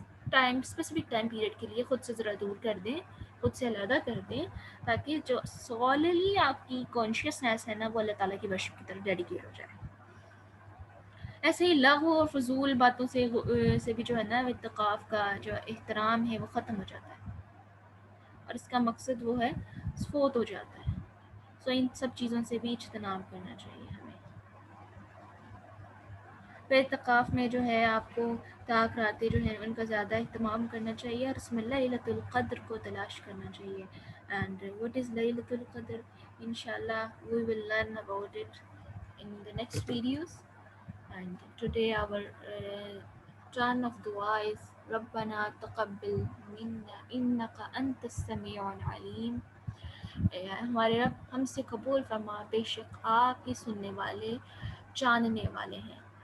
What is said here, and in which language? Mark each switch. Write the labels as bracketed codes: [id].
[ur] Time specific time period کے لیے خود سے ذرا دور کر دیں، خود سے علیحدہ کر دیں، تاکہ جو سوللی آپ کی کانشیسنیس ہے نا وہ اللہ تعالیٰ کی ورشپ کی طرف ڈیڈیکیٹ ہو جائے۔ ایسے ہی لغو اور فضول باتوں سے بھی جو ہے نا اتقاف کا جو احترام ہے وہ ختم ہو جاتا ہے، اور اس کا مقصد وہ ہے فوت ہو جاتا ہے۔ سو ان سب چیزوں سے بھی اجتناب کرنا چاہیے ہمیں۔ اعتکاف میں جو ہے آپ کو طاق راتیں جو ہیں ان کا زیادہ اہتمام کرنا چاہیے اور اس میں لیلۃ القدر کو تلاش کرنا چاہیے. [en] And what is لیلۃ القدر؟ انشاءاللہ we will learn about it in the next videos. And today our turn of dua is [ar] ربنا تقبل منا انك انت السميع العليم. [ur] ہمارے رب ہم سے قبول فرما، بے شک آپ ہی سننے والے جاننے والے ہیں.